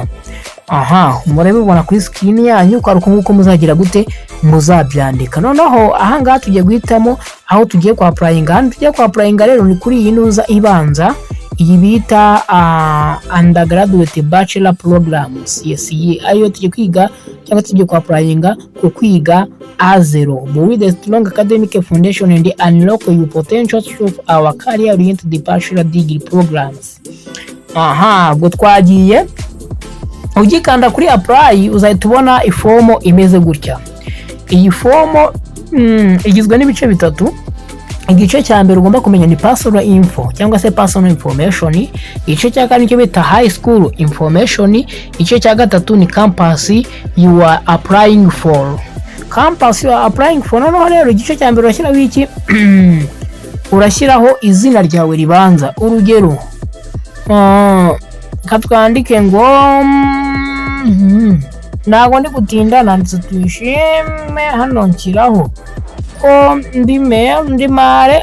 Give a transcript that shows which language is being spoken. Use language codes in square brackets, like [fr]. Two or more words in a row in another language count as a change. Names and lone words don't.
[rw] Aha, murebe ubona kuri screen yanyu ko aruko nguko muzagira gute muzabyandika. Noneho aha ngaha tugiye guhitamo aho tugiye kwa applyinga. Hano tugiye kwa applyinga rero ni kuri iyi nuza ibanza, iyi bita [en] undergraduate bachelor programs. Yes, [rw] iyi ayo tugiye kwiga cyangwa tugiye kwa applyinga ku kwiga A0 [en] with a strong academic foundation and unlock your potential through our career oriented bachelor degree programs. [rw] Aha, ubwo twagiye ugikanda kuri apply uzahita ubona ifomo imeze gutya. Iyi fomo igizwe n'ibice bitatu. Igice cya mbere ugomba kumenya ni [en] personal info [rw] cyangwa se [en] personal information. [rw] Igice cya kabiri cyo bita [en] high school information. [rw] Igice cya gatatu ni [en] campus you are applying for. Campus you are applying for. [rw] Noneho rero igice cya mbere urashyiraho iki? Urashyiraho izina ryawe ribanza. Urugero katwandike ngo ntago ndi gutinda, nanditse twishime, hano nshyiraho ko ndi mare.